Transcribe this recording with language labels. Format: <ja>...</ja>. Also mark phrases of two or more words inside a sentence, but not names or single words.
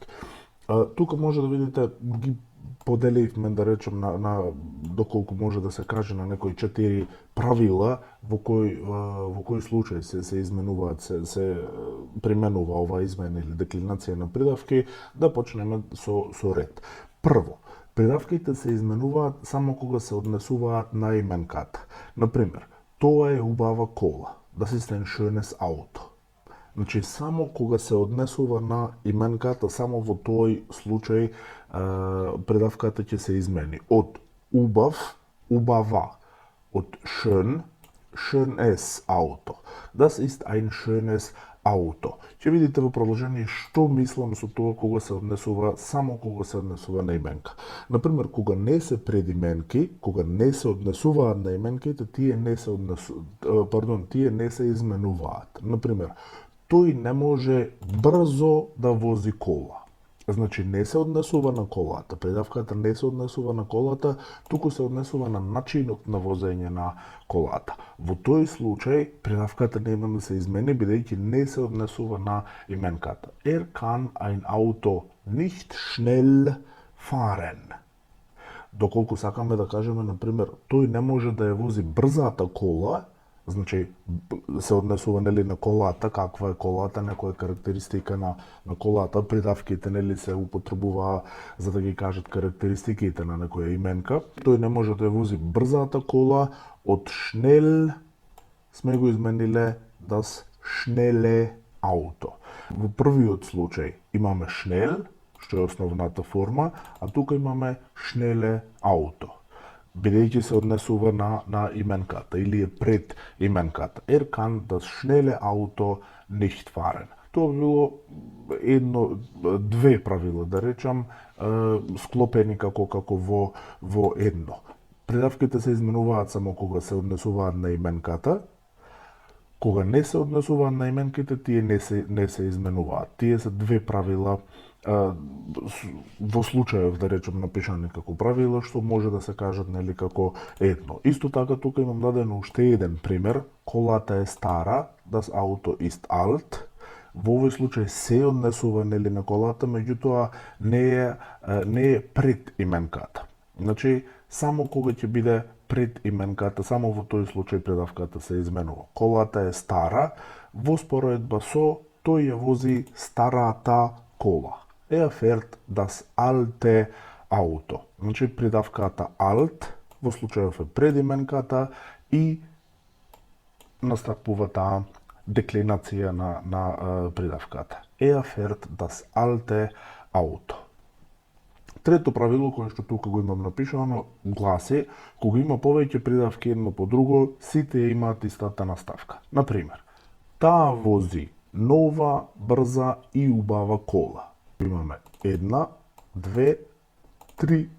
<mk>Тука може да видите, ги поделивме, да речем, на доколку може да се каже на некои 4 правила во кој случај се изменуваат, се применува ова измена или деклинација на придавки. Да почнеме со ред. Прво, придавките се изменуваат само кога се однесуваат на именката. Например, тоа е убава кола,</mk> <de>das ist ein schönes Auto.</de> <mk>Значи, само кога се однесува на именката, само во тој случај придавката ќе се измени. Од убав, убава. Од</mk> <de>schön, schönes Auto. Das ist ein schönes Auto.</de> <mk>Ќе видите во продолжение што мислам со тоа кога се однесува, само кога се однесува на именка. Например, кога не се предименки, кога не се однесуваат на именките, тие не се изменуваат. Например, тој не може брзо да вози кола. Значи, не се однесува на колата. Придавката не се однесува на колата, туку се однесува на начинот на возење на колата. Во тој случај, придавката нема да се измени, бидејќи не се однесува на именката.</mk> <de>Kann ein Auto nicht schnell fahren.</de> <mk>Доколку сакаме да кажеме, например, тој не може да ја вози брзата кола, значи, се однесува, нели, на колата, каква е колата, некоја карактеристика на колата, придавките, нели, се употребуваа за да ги кажат карактеристиките на некоја именка. Тој не може да ја вози брзата кола, од шнел сме го измениле</mk> <de>das schnelle Auto.</de> <mk>Во првиот случај имаме шнел, што е основната форма, а тука имаме</mk> <de>schnelle Auto,</de> <mk>бидејќи се однесува на именката или е пред именката.</mk> <de>Kann das schnelle Auto nicht fahren.</de> <mk>Тоа било две правила, да речам, склопени како во едно. Придавките се изменуваат само кога се однесуваат на именката. Кога не се однесуваат на именките, тие не се изменуваат. Тие се две правила во случајов, да речем, напишани како правила, што може да се кажат, нели, како едно. Исто така, тука имам дадено уште еден пример. Колата е стара,</mk> <de>das Auto ist alt.</de> <mk>Во овој случај се однесува, нели, на колата, меѓутоа не е пред именката. Значи, само кога ќе биде пред именката, само во тој случај придавката се изменува. Колата е стара, во споредба со тој ја вози старата кола.</mk> <de>Fährt das alte Auto.</de> <mk>Значи, придавката alt во случајов е пред именката и настапува таа деклинација на придавката.</mk> <de>Fährt das alte Auto.</de> <mk>Трето правило, кое што тука го имам напишано, гласи, кога има повеќе придавки едно по друго, сите имаат истата наставка. Например, таа вози нова, брза и убава кола. Имаме 1, 2, 3 придавки.</mk>